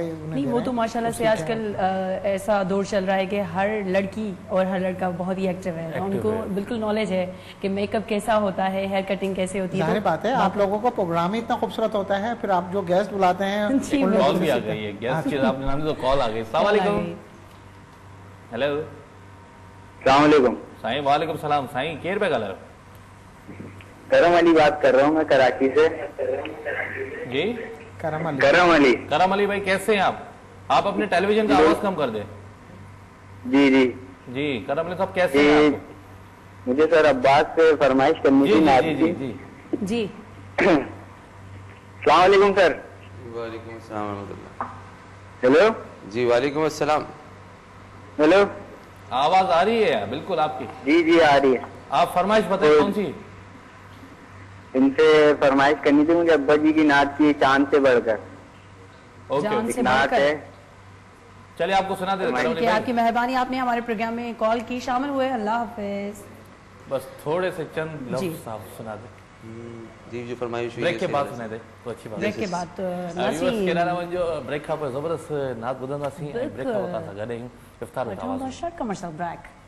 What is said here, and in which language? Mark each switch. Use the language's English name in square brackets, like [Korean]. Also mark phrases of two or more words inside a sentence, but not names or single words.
[Urdu] نہیں، وہ تو ماشاءاللہ سے آج کل ایسا دور چل رہا ہے کہ ہر لڑکی اور ہر لڑکا بہت ہی ایکٹو ہے، ان کو بالکل نالج ہے کہ میک اپ کیسا ہوتا ہے, [English] hair cutting [Urdu] کیسے ہوتی ہے. ظاہر بات ہے، آپ لوگوں کو پروگرام ہی اتنا خوبصورت ہوتا ہے، پھر آپ جو گیسٹ بلاتے ہیں, کال بھی آ گئی ہے، گیسٹ کی آپ نے نام تو کال آ گئی. السلام علیکم۔ ہیلو, السلام علیکم. [Sindhi] साईं वालेकुम सलाम। साईं केर पे गलर? [Urdu] کرم علی بات کر رہا ہوں میں، کراچی سے. جی, کرم علی بھائی کیسے ہیں آپ? آپ اپنے ٹیلی ویژن کا آواز کم کر دے. جی جی جی، کرم علی صاحب کیسے ہیں آپ? مجھے سر عباس سے فرمائش کرنی تھی. جی جی جی جی. السلام علیکم سر. وعلیکم السلام رحمۃ اللہ. ہیلو جی وعلیکم السلام. ہیلو, آواز آ رہی ہے بالکل آپ کی? جی جی آ رہی ہے. آپ فرمائش بتائیے کون سی? ان سے فرمائش کرنی تھی مجھے، ابا جی کی نعت کی، چاند سے بڑھ کر. جان سے نعت ہے, چلیے آپ کو سنا دیتے ہیں. آپ کی مہربانی، آپ نے ہمارے پروگرام میں کال کی، شامل ہوئے، اللہ حافظ. بس تھوڑے سے چند لفظ آپ سنا دے. جی، جو فرمائش ہوئی بریک کے بعد سنا دے تو اچھی بات ہے. بریک کے بعد [Sindhi] ब्रेक खां पोइ ज़बरदस्त नात ॿुधंदासीं, ऐं ब्रेक खां पोइ असां गॾु आहियूं इफ्तार विद आवाज़ में। [English] Short commercial break.